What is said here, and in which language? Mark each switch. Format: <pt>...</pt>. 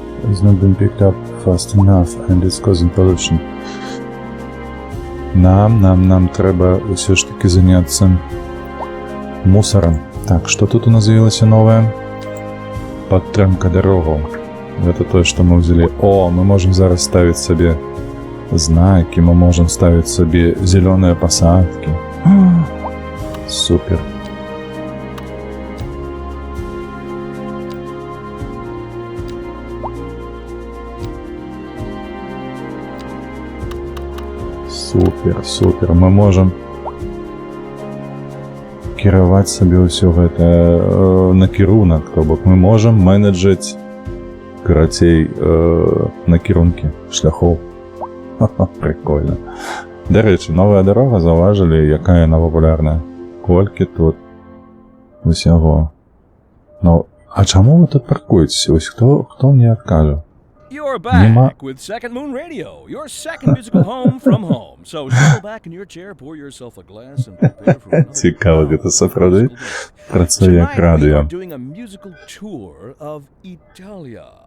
<en>It's not been picked up fast enough and it's causing pollution.</en> <be>Нам трэба ўсё ж таки заняцца мусором. Так, што тут у нас з'явілася новае? Падтрымка дарогаў.</be> <ru>Это то, что мы взяли. О, мы можем зараз ставить себе знаки, мы можем ставить себе зеленые посадки. Супер. Супер.</ru> <be>Мы можем кіраваць сабе ўсё гэта накірунак, то бок мы можем менеджить карацей накірункі шляхоў. Прикольно. Дарэчы, новая дарога, заўважылі, якая яна папулярная. Колькі тут усяго. Ну, а чаму вы тут паркуецеся? Вось хто мне адкажа?</be> <en>You're back with Second Moon Radio, your second musical home from home. So settle back in your chair, pour yourself a glass and prepare for another.</en> <be>Цікаво, гэта сапраўды працуе як радыо.</be> <en>Tonight we are doing a musical tour of Italia.</en>